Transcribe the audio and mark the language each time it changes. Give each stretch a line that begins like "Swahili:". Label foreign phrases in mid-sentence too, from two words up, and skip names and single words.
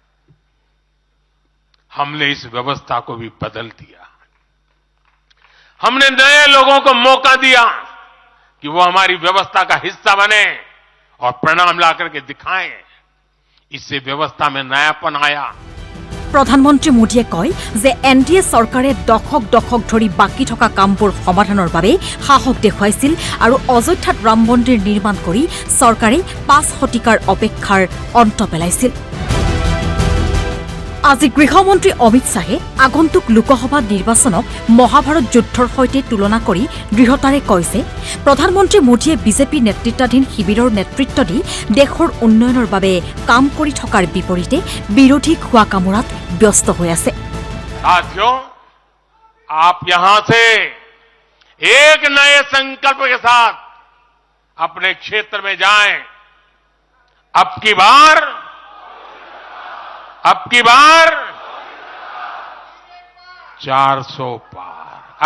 Hindi: हमने इस व्यवस्था को भी बदल दिया। हमने नए लोगों को मौका दिया कि वो हमारी व्यवस्था का हिस्सा बने और परिणाम ला करके दिखाएं। इससे व्यवस्था में नयापन आया।
Assamese: প্ৰধানমন্ত্ৰী মোদীয়ে কয় যে এনডিএ চৰকাৰে দশক দশক ধৰি বাকী থকা কামবোৰ সমাধানৰ বাবে সাহস দেখুৱাইছিল আৰু অযোধ্যাত ৰাম মন্দিৰ নিৰ্মাণ কৰি চৰকাৰে 5 শতিকাৰ অপেক্ষাৰ অন্ত পেলাইছিল। আজি গৃহমন্ত্ৰী অমিত শ্বাহে আগন্তুক লোকসভা নিৰ্বাচনক মহাভাৰত যুদ্ধৰ সৈতে তুলনা কৰি দৃঢ়তাৰে কয় যে প্ৰধানমন্ত্ৰী মোদীয়ে বিজেপি নেতৃত্বাধীন শিবিৰৰ নেতৃত্ব দি দেশৰ উন্নয়নৰ বাবে কাম কৰি থকাৰ বিপৰীতে বিৰোধী খোৱা কামোৰাত ব্যস্ত হৈ আছে।
Hindi: साथियों, आप यहां से एक नए संकल्प के साथ अपने क्षेत्र में जाएं। अब की बार 400 पार।